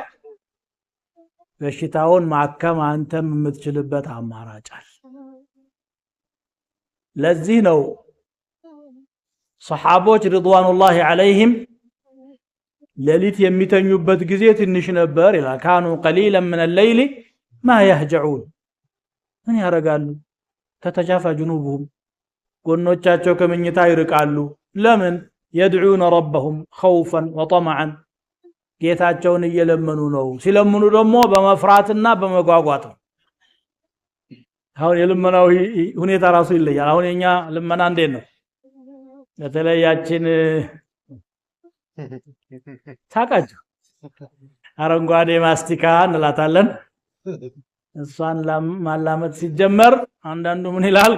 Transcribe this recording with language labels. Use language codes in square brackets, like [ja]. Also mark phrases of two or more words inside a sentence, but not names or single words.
[am] በሽታውን ማከም አንተም የምትችልበት አማራጭ አለ። ለዚህ ነው ሰሃቦች [ar] رضوان الله عليهم [am] ሌሊት የሚተኙበት ጊዜ ትንሽ ነበር ይላል። [ar] كانوا قليلا من الليل ما يهجعون [am] ምን ያረጋሉ? [ar] تتجافى جنوبهم [am] ጎኖቻቸው ከመኝታ ይርቃሉ። ለምን? [ar] يدعون ربهم خوفا وطمعا [am] ጌታቸውን እየለመኑ ነው። ሲለምኑ ደግሞ በመፍራትና በመጓጓት ነው። አሁን የልመናው ሁኔታ ራሱ ይለያል። አሁን የኛ ልመና እንዴት ነው? በተለያችን ታቃችሁ አረንጓዴ ማስቲካ እንላታለን። እሷን ማላመጥ ሲጀመር አንዳንዱ ምን ይላል?